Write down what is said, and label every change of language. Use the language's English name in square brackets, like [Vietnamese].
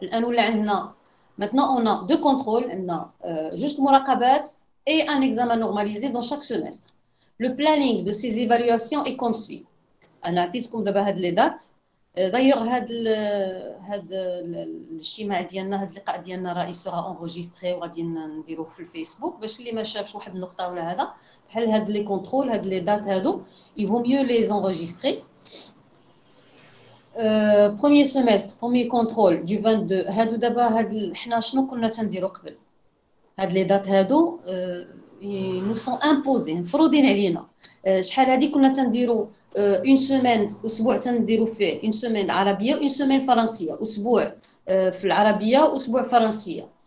[Arabic] الان ولا عندنا [French] maintenant on a 2 contrôles, [Arabic] عندنا جوج مراقبات [French] et un examen normalisé dans chaque semestre. Le planning de ces évaluations est comme suit. [Arabic] انا عطيتكم دابا هاد لي دات. دايوغ هاد الاجتماع ديالنا هاد اللقاء ديالنا راه سورا انغوجيستري وغادي نديروه في الفيسبوك باش اللي ما شافش واحد النقطه ولا هذا بحال هاد لي كونترول هاد لي دات هادو [French] il vaut mieux les enregistrer. Premier semestre premier contrôle du 22. [Arabic] هادو دابا حنا شنو كنا تنديرو قبل هاد لي دات هادو [French] nous sont imposés [Arabic] مفروضين علينا. شحال هادي كنا تنديرو اون سيمين اسبوع تنديرو فيه اون سيمين عربيه واون سيمين فرنسيه. اسبوع في العربيه واسبوع فرنسيه.